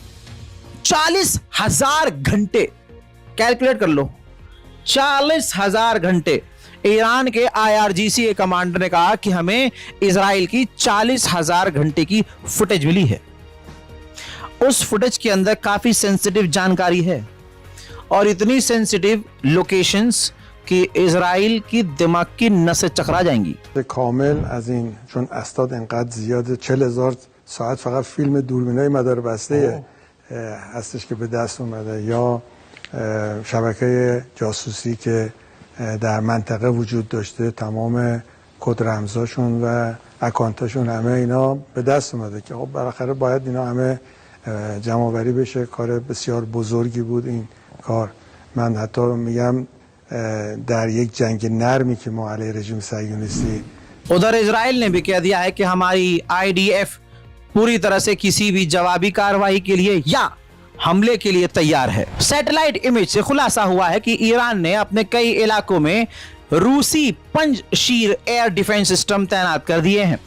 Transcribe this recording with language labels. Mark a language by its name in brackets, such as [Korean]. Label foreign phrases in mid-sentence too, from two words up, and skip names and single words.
[Hindi] 40,000 घंटे कैलकुलेट कर लो, 40,000 घंटे ईरान के IRGC के कमांडर ने कहा कि हमें इजराइल की 40,000 घंटे की फुटेज मिली है। उस फुटेज के अंदर काफी सेंसिटिव जानकारी है और इतनी [English] sensitive locations [Hindi] कि इजराइल की दिमाग की नसें चकरा जाएंगी। [Persian] کامل از این چون اسناد انقدر زیاده 40,000 ساعت فقط فیلم دوربینای مدار بسته هستش که به دست اومده، یا شبکه جاسوسی که در منطقه وجود داشته، تمام کد رمزاشون و اکانتاشون همه اینا به دست اومده که خب بالاخره باید اینا همه جمع آوری بشه. کار بسیار بزرگی بود این کار. من حتی میگم در یک جنگ نرمی که ما علیه رژیم صهیونیستی. [Hindi] उधर इजराइल ने भी कह दिया है कि हमारी IDF पूरी तरह से किसी भी जवाबी कार्रवाई के लिए या हमले के लिए तैयार है। सैटेलाइट इमेज से खुलासा हुआ है कि ईरान ने अपने कई इलाकों में रूसी पंजशीर एयर डिफेंस सिस्टम तैनात कर दिए हैं।